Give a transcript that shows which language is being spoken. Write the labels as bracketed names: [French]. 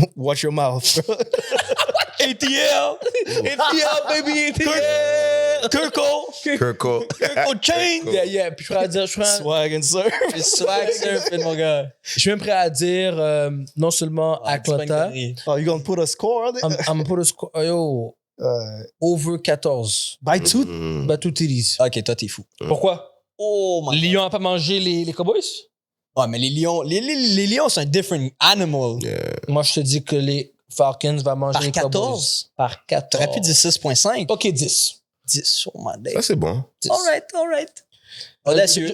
[English] Watch your mouth, bro. ATL! ATL, baby, ATL! Kirko. Kirko. Kirko chain. Yeah. [French] Puis je suis prêt à dire, [English] Swag and surf. [French] C'est swag surfing, mon gars. je suis même prêt à dire non seulement Atlanta, [English] Oh, you gonna put a score on it? I'm gonna put a score, yo, over 14. By two? Mm. By two TDs. [French] OK, toi, t'es fou. Pourquoi? [English] Oh, my God. [French] Lyon a pas mangé les Cowboys? Ouais, mais les Lions, c'est un [English] different animal. Yeah. [French] Moi, je te dis que les Falcons vont manger Par les Cowboys. 14? Par 14. T'aurais pu dire 6.5. [English] OK, 10. 10. Oh, my day. [French] Ça, c'est bon. 10. [English] All right. [French] Audacieux.